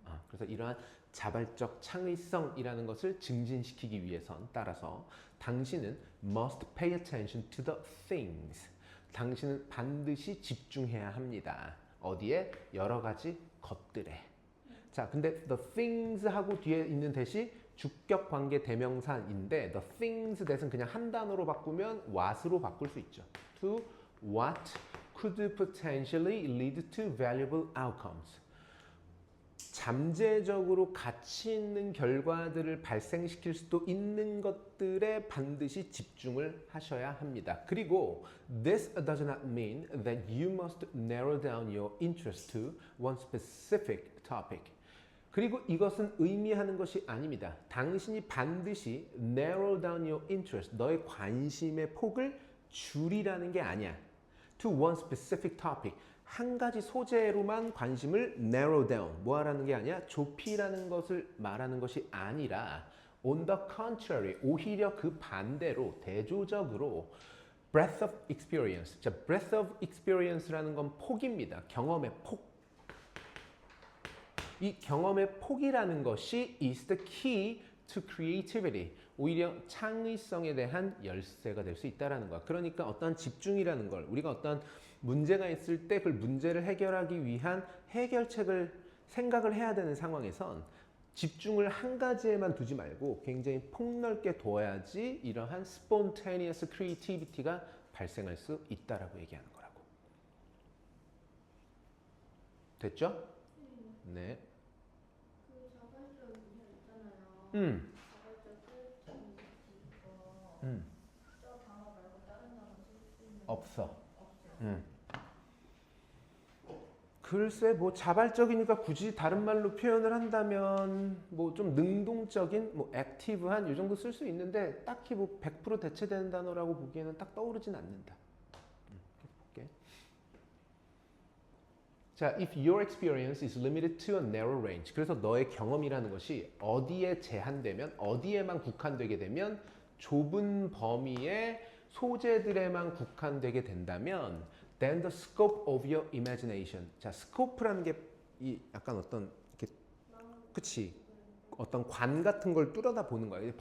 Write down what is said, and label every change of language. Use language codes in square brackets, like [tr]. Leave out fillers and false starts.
[ko] 그래서 이러한 자발적 창의성이라는 것을 증진시키기 위해선 따라서 당신은 [en] must pay attention to the things. [ko] 당신은 반드시 집중해야 합니다. 어디에? 여러 가지 것들에. 자, 근데 the things 하고 뒤에 있는 대시 주격 관계 대명사인데 [en] the things that [ko] 은 그냥 한 단어로 바꾸면 what으로 바꿀 수 있죠. [en] To what could potentially lead to valuable outcomes. [ko] 잠재적으로 가치 있는 결과들을 발생시킬 수도 있는 것들에 반드시 집중을 하셔야 합니다. [en] 그리고 this does not mean that you must narrow down your interest to one specific topic. [ko] 그리고 이것은 의미하는 것이 아닙니다. 당신이 반드시 [en] narrow down your interest, [ko] 너의 관심의 폭을 줄이라는 게 아니야. [en] To one specific topic. [ko] 한 가지 소재로만 관심을 [en] narrow down, [ko] 뭐 하라는 게 아니야? 좁히라는 것을 말하는 것이 아니라 [en] on the contrary, [ko] 오히려 그 반대로 대조적으로 [en] breadth of experience. [ko] 자, [en] breadth of experience [ko] 라는 건 폭입니다. 경험의 폭. 이 경험의 폭이라는 것이 [en] is the key to creativity. [ko] 오히려 창의성에 대한 열쇠가 될 수 있다는 거야. 그러니까 어떤 집중이라는 걸 우리가 어떤 문제가 있을 때 그 문제를 해결하기 위한 해결책을 생각을 해야 되는 상황에선 집중을 한 가지에만 두지 말고 굉장히 폭넓게 둬야지 이러한 [en] spontaneous creativity [ko] 가 발생할 수 있다라고 얘기하는 거라고. 됐죠? 네. 그 자발적 있잖아요. 자발적 크리에이티비티 저 단어 말고 다른 단어 쓸 수 있는 없어. 없어요. 글쎄 뭐 자발적이니까 굳이 다른 말로 표현을 한다면 뭐 좀 능동적인 뭐 액티브한 이 정도 쓸 수 있는데 딱히 뭐 100% 대체되는 단어라고 보기에는 딱 떠오르진 않는다. 볼게. [en] 자, if your experience is limited to a narrow range. [ko] 그래서 너의 경험이라는 것이 어디에 제한되면 어디에만 국한되게 되면 좁은 범위의 소재들에만 국한되게 된다면 [en] then the scope of your imagination. [ko] 자, scope라는 게 이 약간 어떤 이렇게 그치 어떤 관 같은 걸 뚫어다 보는 거야.